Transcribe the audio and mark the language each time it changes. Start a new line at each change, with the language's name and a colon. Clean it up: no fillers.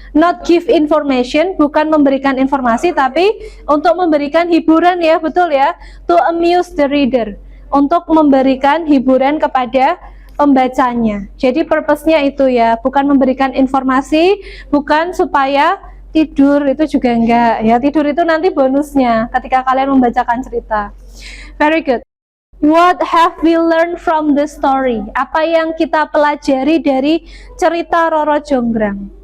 English: Not give information,
Indonesian: bukan memberikan informasi, tapi untuk memberikan hiburan ya, betul ya.
English: To amuse the reader,
Indonesian: untuk memberikan hiburan kepada pembacanya. Jadi purpose-nya itu ya, bukan memberikan informasi, bukan supaya tidur, itu juga enggak ya. Tidur itu nanti bonusnya ketika kalian membacakan cerita.
English: Very good. What have we learned from the story?
Indonesian: Apa yang kita pelajari dari cerita Roro Jonggrang?